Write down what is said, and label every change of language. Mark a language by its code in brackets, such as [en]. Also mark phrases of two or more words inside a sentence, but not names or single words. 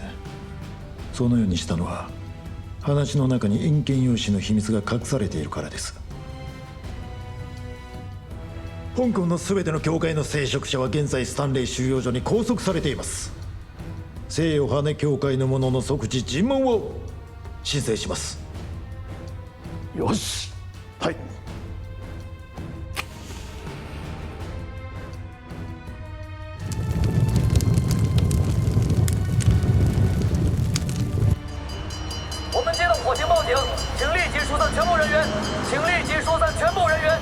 [ja] そのようにしたのは話の中に円権用紙の秘密が隠されているからです。香港の全ての教会の聖職者は現在スタンレー収容所に拘束されています。西洋羽教会の者の即時尋問を申請します。よし。はい。 [zh] 我们接到火警报警，请立即疏散全部人员，请立即疏散全部人员。